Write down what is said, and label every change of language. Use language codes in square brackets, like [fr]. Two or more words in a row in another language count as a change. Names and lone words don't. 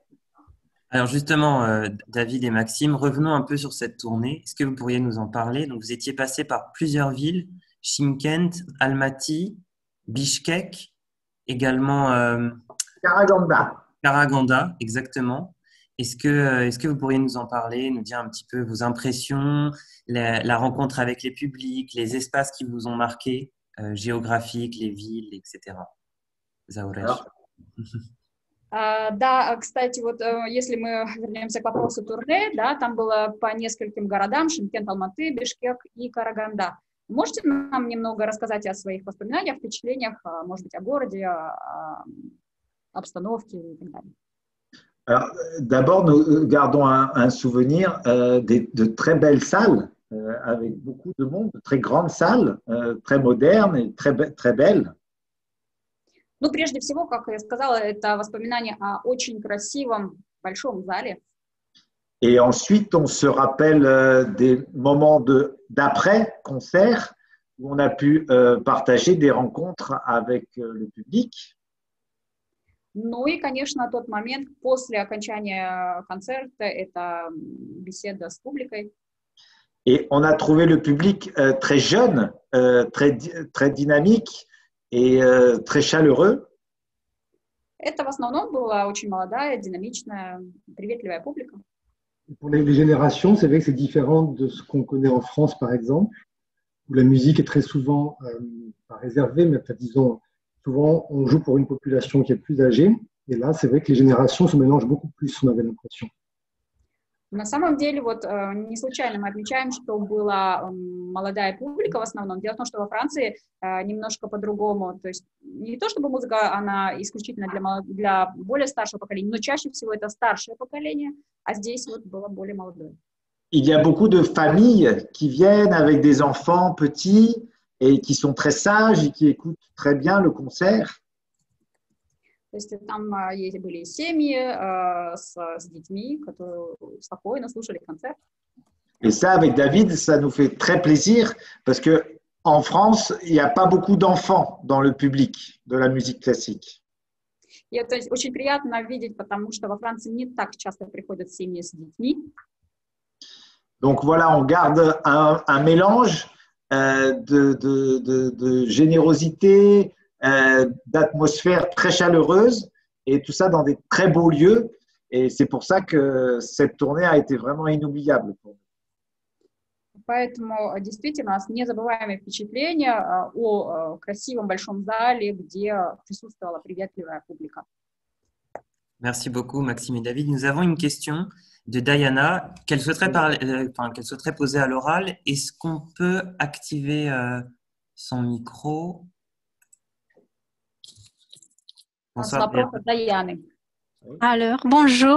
[fr] Alors justement, David et Maxime, revenons un peu sur cette tournée. Est-ce que vous pourriez nous en parler? Donc, vous étiez passé par plusieurs villes, Chimkent, Almaty, Bishkek, également Karaganda, exactement. Est-ce que vous pourriez nous en parler, nous dire un petit peu vos impressions, la rencontre avec les publics, les espaces qui vous ont marqué, géographiques, les villes, etc. Zaurech. [ru] Да, кстати, вот если мы вернемся к вопросу турне, да, там было по нескольким городам: Шымкент, Алматы, Бишкек и Караганда. Можете нам немного рассказать о своих воспоминаниях, впечатлениях, может быть, о городе, о обстановке и так далее? [fr] Alors, d'abord, nous gardons un souvenir de très belles salles, avec beaucoup de monde, de très grandes salles, très modernes et très belles. [ru] Ну, прежде всего, как я сказала, это воспоминание о очень красивом большом зале. [fr] Et ensuite, on se rappelle des moments d'après-concert où on a pu partager des rencontres avec le public. [ru] Ну и, конечно, тот момент после окончания концерта – это беседа с публикой. [fr] Et on a trouvé le public très jeune, très dynamique et très chaleureux. [ru] Это в основном была очень молодая, динамичная, приветливая публика. [fr] Pour les générations, c'est vrai que c'est différent de ce qu'on connaît en France, par exemple, où la musique est très souvent pas réservée, mais disons, souvent on joue pour une population qui est plus âgée. Et là, c'est vrai que les générations se mélangent beaucoup plus, on avait l'impression. [ru] На самом деле, вот не случайно мы отмечаем, что была молодая публика в основном. Дело в том, что во Франции немножко по-другому. То есть не то, чтобы музыка, она исключительно для более старшего поколения, но чаще всего это старшее поколение, а здесь вот было более молодое. [fr] Il y a beaucoup de familles qui viennent avec des enfants petits et qui sont très sages et qui écoutent très bien le concert. [ru] То есть там были семьи с детьми, которые спокойно слушали концерт. [fr] Et ça, avec David, ça nous fait très plaisir parce que en France, il n'y a pas beaucoup d'enfants dans le public de la musique classique. [ru] И это очень приятно видеть, потому что во Франции не так часто приходят семьи с детьми. [fr] Donc voilà, on garde un mélange de générosité, d'atmosphère très chaleureuse et tout ça dans des très beaux lieux. Et c'est pour ça que cette tournée a été vraiment inoubliable pour nous. [ru] Поэтому действительно у нас незабываемые впечатления о красивом большом зале, где присутствовала приветливая публика. [fr] Merci beaucoup, Maxime et David. Nous avons une question de Diana qu'elle souhaiterait, qu'elle souhaiterait poser à l'oral. Est-ce qu'on peut activer son micro? Bonsoir. Alors, bonjour.